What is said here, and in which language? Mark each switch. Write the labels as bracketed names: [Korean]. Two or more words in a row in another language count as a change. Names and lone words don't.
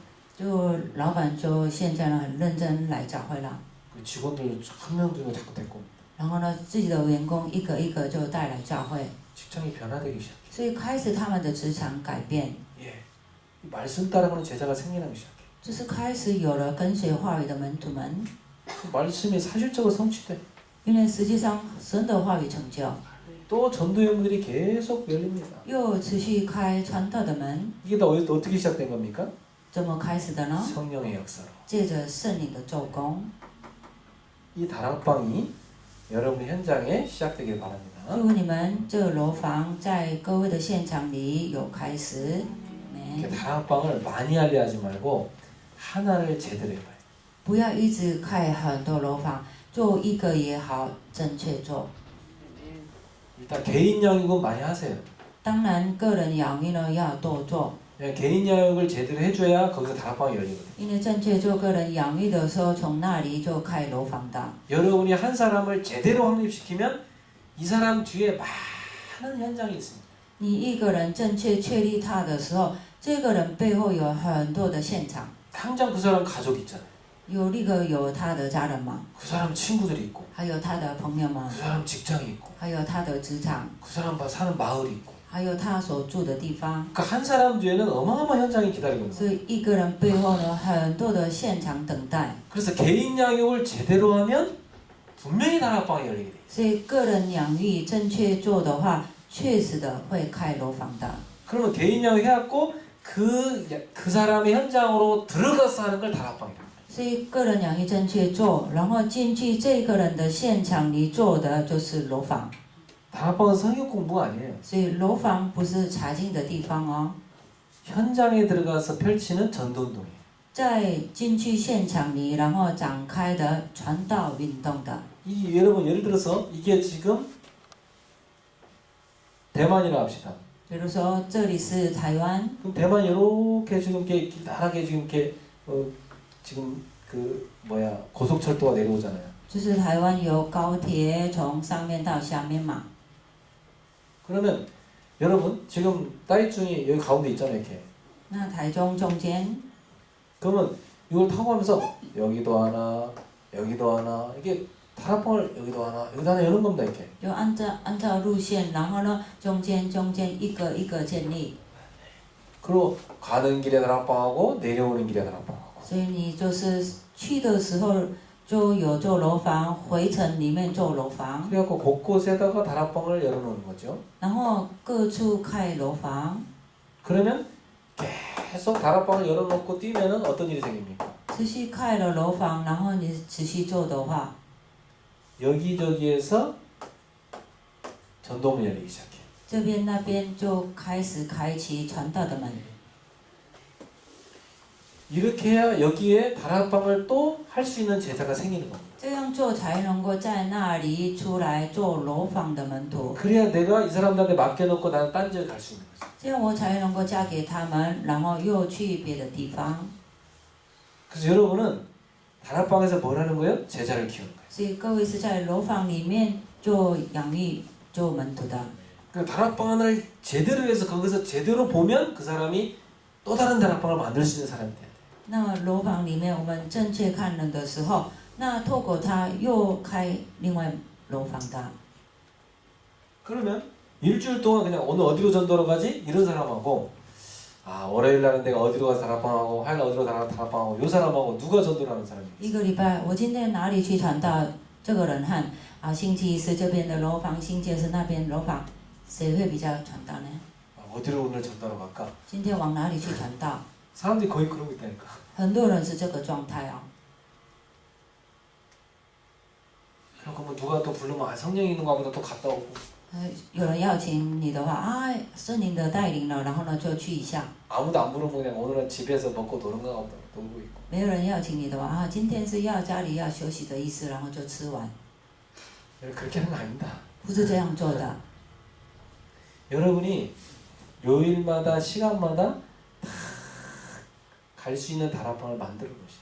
[Chinese] 就老板就现在呢很认真来教会了， [Korean] 그 직원들 한 명도 자꾸 데리고. [Chinese] 然后呢自己的员工一个一个就带来教会， [Korean] 직장이 변화되기 시작해. [Chinese] 所以开始他们的职场改变， [Korean] 예. 이 말씀 따라가는 제자가 생겨나기 시작해. [Chinese] 就是开始有了跟随话语的门徒们， [Korean] 그 말씀이 사실적으로 성취돼. [Chinese] 因为实际上神的话语成就， [Korean] 또 전도형들이 계속 열립니다. [Chinese] 又持续开传道的门， [Korean] 이게 다 어떻게 시작된 겁니까? [Chinese] 怎么开始的呢？ [Korean] 성령의 역사로. [Chinese] 借着圣灵的做工。 [Korean] 이 다락방이 여러분의 현장에 시작되길 바랍니다. [Chinese] 祝你们这个楼房在各位的现场里有开始。 [Korean] 이렇게 다락방을 많이 하려 하지 말고 하나를 제대로 해봐요. [Chinese] 不要一直开很多楼房，做一个也好，正确做。 [Korean] 일단 개인 양육은 많이 하세요. [Chinese] 当然，个人养育呢要多做， [Korean] 그냥 개인 양육을 제대로 해줘야 거기서 다락방이 열리거든요. [Chinese] 因为正确做个人养育的时候，从那里就开楼房的。 [Korean] 여러분이 한 사람을 제대로 확립시키면 이 사람 뒤에 많은 현장이 있습니다. [Chinese] 你一个人正确确立他的时候，这个人背后有很多的现场， [Korean] 당장 그 사람 가족이 있잖아요. [Chinese] 有那个有他的家人嘛， [Korean] 그 사람 친구들이 있고 [Chinese] 还有他的朋友们， [Korean] 그 사람 직장이 있고 [Chinese] 还有他的职场， [Korean] 그 사람 사는 마을이 있고 [Chinese] 还有他所住的地方。 [Korean] 그러니까 한 사람 뒤에는 어마어마한 현장이 기다리고 있는 [Chinese] 所 [Korean] 거예요. [Chinese] 以一个人背后呢，很多的现场等待。 [Korean] 그래서 개인 양육을 제대로 하면 분명히 다락방이 열리게 돼요. [Chinese] 所以个人养育正确做的话，确实的会开楼房的。 [Korean] 그러면 개인 양육 해갖고 그 사람의 현장으로 들어가서 하는 걸 다락방이라고. [Chinese] 所以个人养育正确做，然后进去这个人的现场里做的就是楼房。 [Korean] 다락방은 성경 공부가 아니에요. [Chinese] 所以楼房不是查经的地方哦， [Korean] 현장에 들어가서 펼치는 전도운동이에요. [Chinese] 在进去现场里，然后展开的传道运动的。 [Korean] 이 여러분 예를 들어서 이게 지금 대만이라 합시다. [Chinese] 比如说这里是台湾， [Korean] 그럼 대만 이렇게 지금 이렇게 길다랗게 지금 이렇게 지금 그 뭐야 고속철도가 내려오잖아요. [Chinese] 就是台湾有高铁从上面到下面嘛。 [Korean] 그러면 여러분 지금 따이중이 여기 가운데 있잖아요 이렇게. [Chinese] 那台中中间， [Korean] 그러면 이걸 타고 가면서 여기도 하나 여기도 하나 이게 다락방을 여기도 하나 여는 겁니다 이렇게. [Chinese] 就按照路线，然后呢中间一个一个建立。 [Korean] 그리고 가는 길에 다락방하고 내려오는 길에 다락방하고. [Chinese] 所以你就是去的时候就有做楼房，回程里面做楼房， [Korean] 그래갖고 곳곳에다가 다락방을 열어놓는 거죠. [Chinese] 然后各处开楼房， [Korean] 그러면 계속 다락방을 열어놓고 뛰면은 어떤 일이 생깁니까? [Chinese] 持续开了楼房，然后你持续做的话， [Korean] 여기저기에서 전도문 열리기 시작해요. [Chinese] 这边那边就开始开启传道的门。 [Korean] 이렇게 해야 여기에 다락방을 또 할 수 있는 제자가 생기는 겁니다. [Chinese] 这样做才能够在那里出来做楼房的门徒， [Korean] 그래야 내가 이 사람들한테 맡겨놓고 나는 딴 지에 갈 수 있는 거죠. [Chinese] 这样我才能够嫁给他们，然后又去别的地方。 [Korean] 그래서 여러분은 다락방에서 뭘 하는 거예요? 제자를 키우는 거예요. [Chinese] 所以各位是在楼房里面做养育、做门徒的。 [Korean] 그 다락방을 제대로 해서 거기서 제대로 보면 그 사람이 또 다른 다락방을 만들 수 있는 사람이 돼야 돼요. [Chinese] 那么楼房里面我们正确看人的时候，那透过他又开另外楼房的。 [Korean] 그러면 일주일 동안 그냥 오늘 어디로 전도로 가지? 이런 사람하고 아 월요일 날은 내가 어디로 가서 다락방하고 화요일 날 어디로 다락방하고 요 사람하고 누가 전도를 하는 사람이 [Chinese] 一个礼拜，我今天哪里去传道？这个人和星期一是这边的楼房，星期二是那边楼房，谁会比较传道呢？ [Korean] 어디로 오늘 전도로 갈까? [Chinese] 今天往哪里去传道？ [Korean] 사람들이 거의 그러고 있다니까. [Chinese] 很多人是这个状态哦。 [Korean] 그러면 누가 또 부르면 아, 성령이 있는 거 보다 또 갔다 오고 [Chinese] 有人邀请你的话，啊，圣灵的带领了，然后呢就去一下。 [Korean] 아무도 안 부르면 그냥 오늘은 집에서 먹고 노는 거 보다 놀고 있고 [Chinese] 没有人邀请你的话，啊，今天是要家里要休息的意思，然后就吃完， [Korean] 그렇게 하는 거 아닙니다. [Chinese] 不是这样做的。 [Korean] 여러분이 요일마다 시간마다 갈 수 있는 다락방을 만들어 놓으셔요.